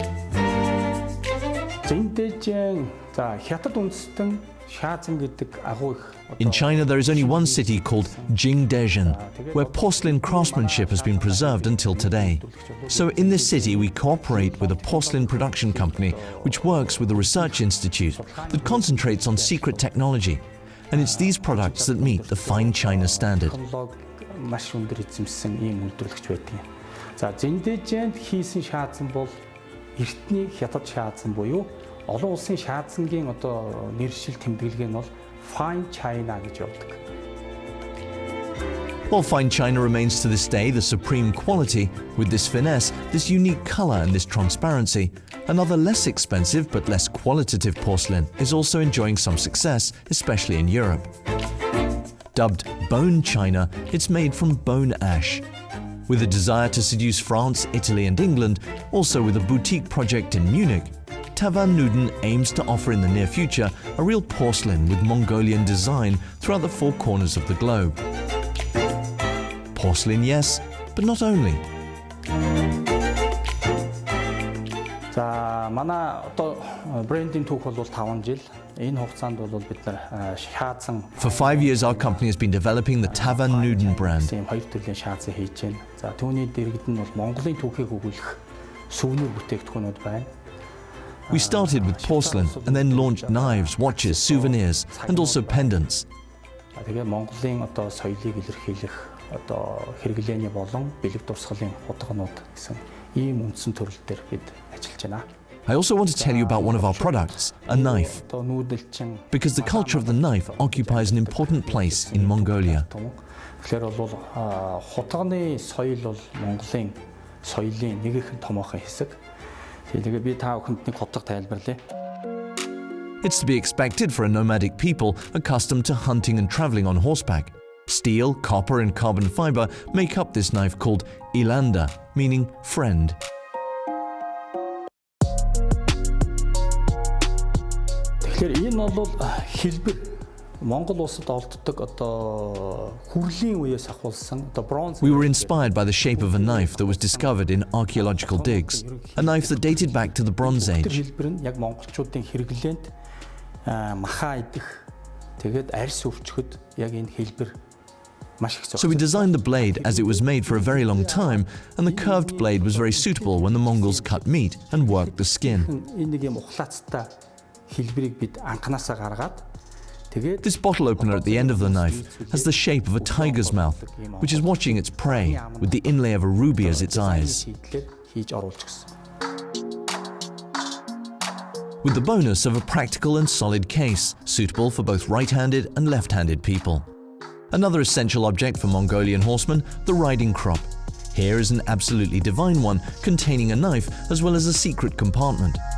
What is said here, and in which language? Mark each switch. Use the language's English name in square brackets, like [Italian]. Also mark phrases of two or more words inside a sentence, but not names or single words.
[English] In China, there is only one city called Jingdezhen, where porcelain craftsmanship has been preserved until today. So in this city, we cooperate with a porcelain production company which works with a research institute that concentrates on secret technology. And it's these products that meet the fine China standard. [Mongolian] Маш өндөр эзэмсэн ийм үйлдвэрлэгч байдаг. За Жиндежэнд хийсэн шаазан бол эртний хятад шаазан буюу олон улсын шаазангийн одоо нэршил тэмдэглэгээ нь бол [English] Fine China [Mongolian] гэж явдаг. [English] While Fine China remains to this day the supreme quality, with this finesse, this unique color and this transparency, another less expensive but less qualitative porcelain is also enjoying some success, especially in Europe. Dubbed Bone China, it's made from bone ash. With a desire to seduce France, Italy and England, also with a boutique project in Munich, Tavan Nuden aims to offer in the near future a real porcelain with Mongolian design throughout the four corners of the globe. Porcelain, yes, but not only. [Mongolian] За манай одоо брендинг түүх бол 5 жил. Энэ хугацаанд бол бид нар шаазан [English] For 5 years our company has been developing the Tavan Nuden brand. [Mongolian] Хоёр төрлийн шаазан хийж байна. За түүний дэргэд нь бол Монголын түүхийг өгүүлэх сувнир бүтээгдэхүүнүүд байна. [English] We started with porcelain and then launched knives, watches, souvenirs and also pendants. [Mongolian] Тэгээ Монголын одоо соёлыг илэрхийлэх одоо хэрэглээний болон бэлэг дурсгалын худалдаанууд гэсэн ийм үндсэн төрөл дээр бид ажиллаж байна. [English] I also want to tell you about one of our products, a knife, because the culture of the knife occupies an important place in Mongolia. [Mongolian] Тэгэхээр бол худалдааны соёл бол Монголын соёлын нэг их томоохон хэсэг. Тэгээ би та бүхэнд нэг худалдаа тайлбарлая. [English] It's to be expected for a nomadic people accustomed to hunting and traveling on horseback. Steel, copper and carbon fiber make up this knife called ilanda, meaning friend. [Mongolian] Тэгэхээр энэ бол хэлбэр Монгол улсад олддог одоо хүрлийн үеэс ахуулсан одоо bronze. [English] We were inspired by the shape of a knife that was discovered in archaeological digs, a knife that dated back to the Bronze Age. [Mongolian] Хэлбэр нь яг монголчуудын хэрэглээнд махаа идэх тэгээд арьс өвчгöd яг энэ хэлбэр маш их. [English] So we designed the blade as it was made for a very long time, and the curved blade was very suitable when the Mongols cut meat and worked the skin. [Mongolian] Энэ нэг юм ухлаацтай хэлбэрийг бид анханасаа гаргаад тэгээд [English] This bottle opener at the end of the knife has the shape of a tiger's mouth, which is watching its prey with the inlay of a ruby as its eyes. [Mongolian] хийж оруулж гисэн. [English] With the bonus of a practical and solid case, suitable for both right-handed and left-handed people. Another essential object for Mongolian horsemen, the riding crop. Here is an absolutely divine one containing a knife as well as a secret compartment.